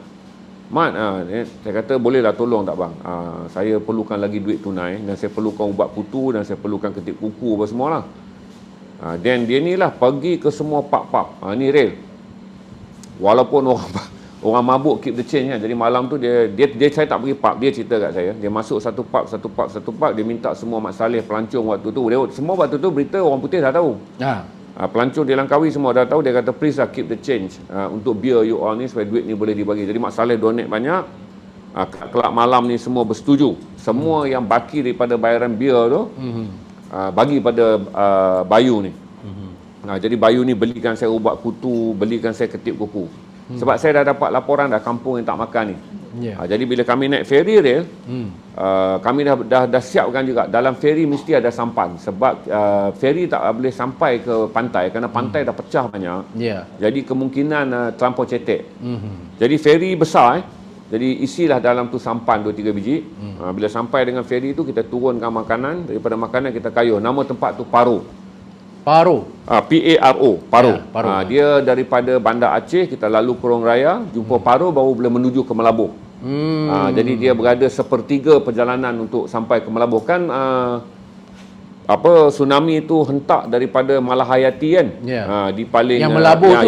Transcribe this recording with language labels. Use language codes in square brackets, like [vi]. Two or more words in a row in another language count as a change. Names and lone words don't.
[ms] Mat, saya kata bolehlah tolong tak bang? Saya perlukan lagi duit tunai dan saya perlukan ubat putu dan saya perlukan ketip kuku apa semualah. Dan dia ni lah pergi ke semua pub-pub. Ni real. Walaupun orang mabuk [en] keep the change [ms] kan. Jadi malam tu dia saya tak pergi pub, dia cerita kat saya. Dia masuk satu pub, dia minta semua Mat Saleh pelancong waktu tu. Semua waktu tu berita orang putih dah tahu. Pelancong di Langkawi semua dah tahu. Dia kata please lah [en] keep the change [ms] untuk beer [en] you all [ms] ni supaya duit ni boleh dibagi. Jadi Mat Saleh donate banyak. Kelab malam ni semua bersetuju. Semua yang baki daripada bayaran beer tu bagi pada Bayu ni. Jadi Bayu ni belikan saya ubat kutu, belikan saya ketip kuku. Sebab saya dah dapat laporan dah kampung yang tak makan ni. Jadi bila kami naik feri rail, kami dah siapkan juga. Dalam feri mesti ada sampan. Sebab feri tak boleh sampai ke pantai kerana pantai dah pecah banyak. Jadi kemungkinan terlampau cetek. Jadi feri besar jadi isilah dalam tu sampan 2-3 biji. Bila sampai dengan feri tu kita turunkan makanan. Daripada makanan kita kayuh. Nama tempat tu Paro. Paro. P-A-R-O. Paro. Paro. Dia daripada Bandar Aceh kita lalu Kurung Raya, jumpa Paro baru boleh menuju ke Melabur. Jadi dia berada sepertiga perjalanan untuk sampai ke Melabur. Kan tsunami itu hentak daripada Malahayati kan. Di paling yang Melabur tu